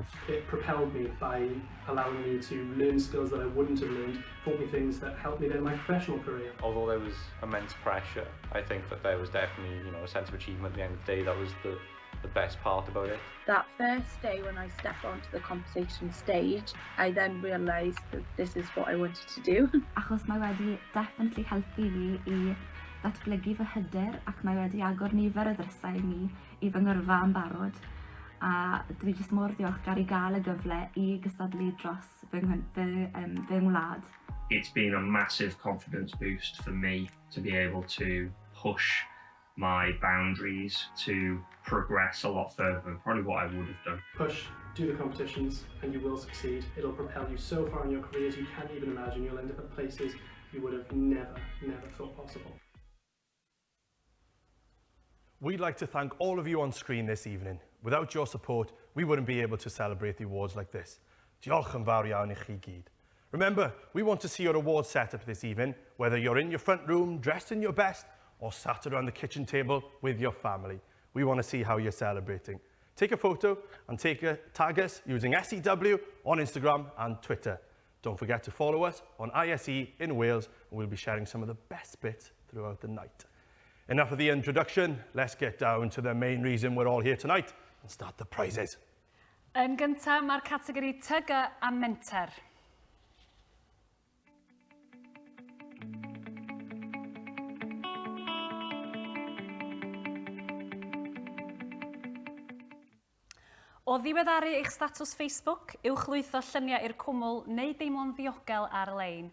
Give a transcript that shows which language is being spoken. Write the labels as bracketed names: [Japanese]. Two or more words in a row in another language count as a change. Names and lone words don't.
[English] It propelled me by allowing me to learn skills that I wouldn't have learned, taught me things that helped me in my professional career. Although there was immense pressure, I think that there was definitely, a sense of achievement at the end of the day. That was the best part about it. That first day when I stepped onto the competition stage, I then realised that this is what I wanted to do. [Welsh] Achos mae wedi definitely helpu fi I ddatblygu fy hyder ac mae wedi agor nifer o ddrysau I mi I fy ngyrfa yn barod. A dwi jyst mor ddiolchgar I gael y gyfle I gystadlu dros fy ngwlad. [English] It's been a massive confidence boost for me to be able to push my boundaries, to progress a lot further than probably what I would have done. Push, do the competitions, and you will succeed. It'll propel you so far in your careers you can't even imagine. You'll end up at places you would have never thought possible. We'd like to thank all of you on screen this evening. Without your support, we wouldn't be able to celebrate the awards like this. [Welsh] Diolch yn fawr iawn I chi gyd. [English] Remember, we want to see your awards setup this evening, whether you're in your front room, dressed in your best, or sat around the kitchen table with your family. We want to see how you're celebrating. Take a photo and tag us using SEW on Instagram and Twitter. Don't forget to follow us on ISE in Wales, and we'll be sharing some of the best bits throughout the night. Enough of the introduction, let's get down to the main reason we're all here tonight and start the prizes. [Welsh] Yn gyntaf, mae'r categori TG a Menter. O ddiweddaru eich statws Facebook, uwch lwytho lluniau i'r cwmwl neu deimlo'n ddiogel ar-lein.